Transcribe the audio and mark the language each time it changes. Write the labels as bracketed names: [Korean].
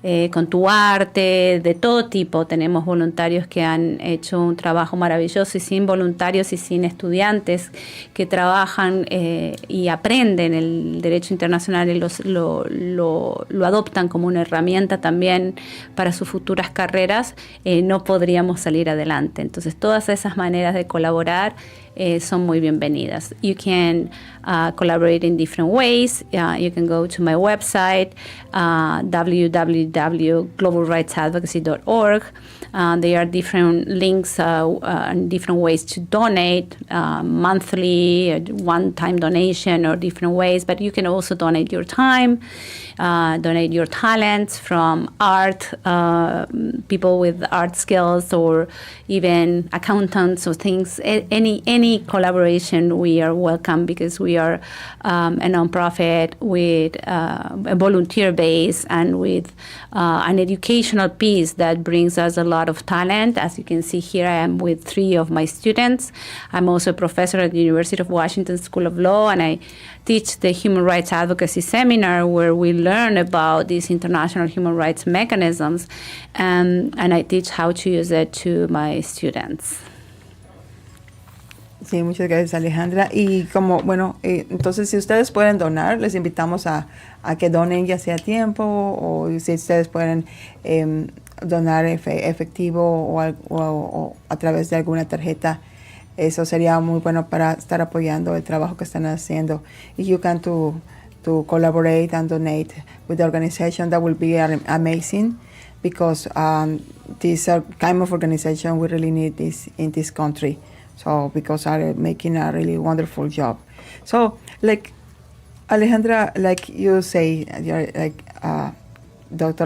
[Spanish] Con tu arte, de todo tipo. Tenemos voluntarios que han hecho un trabajo maravilloso, y sin voluntarios y sin estudiantes que trabajan y aprenden el derecho internacional y lo adoptan como una herramienta también para sus futuras carreras, no podríamos salir adelante. Entonces, todas esas maneras de colaborar son muy bienvenidas. [English] You can collaborate in different ways. You can go to my website, www.globalrightsadvocacy.org. There are different links and different ways to donate, monthly, one-time donation, or different ways. But you can also donate your time, donate your talents from art, people with art skills, or even accountants or things, any any collaboration, we are welcome because we are a nonprofit with a volunteer base and with an educational piece that brings us a lot of talent. As you can see here, I am with 3 of my students. I'm also a professor at the University of Washington School of Law, and I teach the Human Rights Advocacy Seminar where we learn about these international human rights mechanisms, and I teach how to use it to my students. [Spanish] Sí, muchas gracias, Alejandra. Y como, bueno, entonces si ustedes pueden donar, les invitamos a que donen ya sea tiempo o si ustedes pueden donar efectivo o a través de alguna tarjeta. Eso sería muy bueno para estar apoyando el trabajo que están haciendo. [English] If you can to collaborate and donate with the organization, that will be amazing, because this kind of organization we really need this in this country. So because are making a really wonderful job. So like Alejandra, like you say, you're like Dr.